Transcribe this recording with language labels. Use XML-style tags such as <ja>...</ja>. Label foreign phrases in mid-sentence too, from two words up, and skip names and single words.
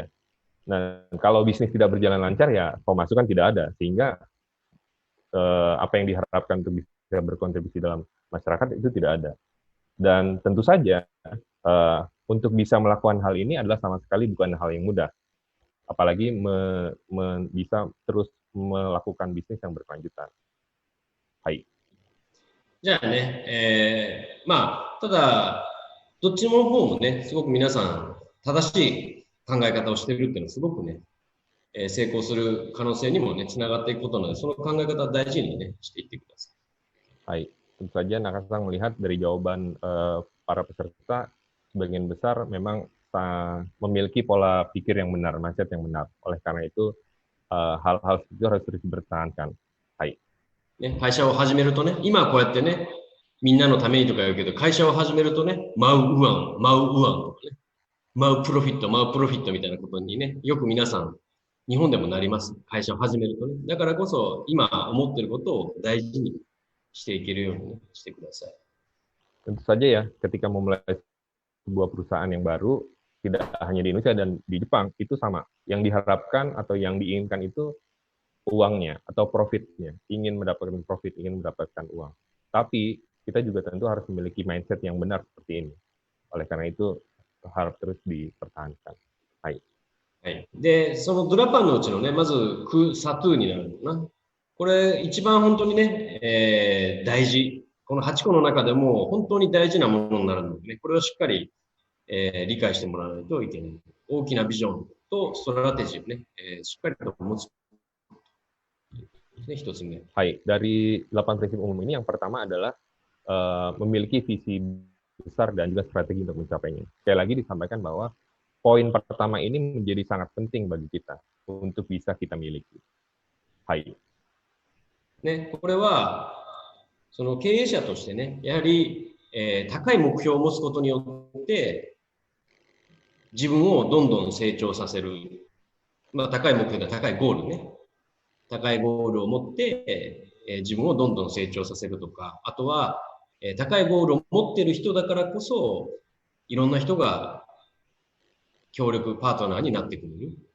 <id>Nah, kalau bisnis tidak berjalan lancar, ya pemasukan tidak ada, sehingga apa yang diharapkan untuk bisa berkontribusi dalam masyarakat itu tidak ada. Dan tentu saja, untuk bisa melakukan hal ini adalah sama sekali bukan hal yang mudah. Apalagi bisa terus melakukan bisnis yang berkelanjutan.</id> <ja>Hai. じゃあね、まあ、ただ、どっちの方もね、すごく皆さん、正しい考え方をしているっていうのはすごくね、成功する可能性にもね、つながっていくことなので、その考え方を大事にね、していってくださ Hai. い。</ja> <id>Tentu saja Nakasang melihat dari jawaban para peserta, sebagian besar memang memiliki pola pikir yang benar, mindset yang benar. Oleh karena itu, hal-hal itu harus terus dipertahankan.</id> <ja>Hai. ね、会社を始めるとね、今はこうやってね、みんなのためにとか言うけど、会社を始めるとね、</ja> <id>mau uang</id> <ja>とかね、</ja> <id>mau profit</id> <ja>みたいなことにね、よく皆さん、日本でもなります。会社を始めるとね。だからこそ、今思っていることを大事にしていけるように、ね、してください。</ja> <id>Tentu saja ya, ketika memulai sebuah perusahaan yang baru, tidak hanya di Indonesia dan di Jepang, itu sama. Yang diharapkan atau yang diinginkan itu uangnya atau profitnya. Ingin mendapatkan profit, ingin mendapatkan uang. Tapi kita juga tentu harus memiliki mindset yang benar seperti ini. Oleh karena itu, harus terus dipertahankan.</id> <ja>Hai. はい。で、そのドラパンのうちのね、まず、サトゥーになるのかな。これ、一番本当にね、大事。この8個の中でも本当に大事なものになるのでね、これをしっかり理解してもらわないといけない。大きなビジョンとストラテジーをね、しっかりと持つ。ね、一つ目。</ja> <id>Hai, dari 8 prinsip umum ini yang pertama adalah memiliki visi besar dan juga strategi untuk mencapainya. Sekali lagi disampaikan bahwa poin pertama ini menjadi sangat penting bagi kita untuk bisa kita miliki.</id> <ja>Hai. ね、これは、その経営者としてね、やはり、高い目標を持つことによって、自分をどんどん成長させる。まあ、高い目標で高いゴールね。高いゴールを持って、自分をどんどん成長させるとか、あとは、高いゴールを持っている人だからこそ、いろんな人が協力パートナーになってくれる。</ja>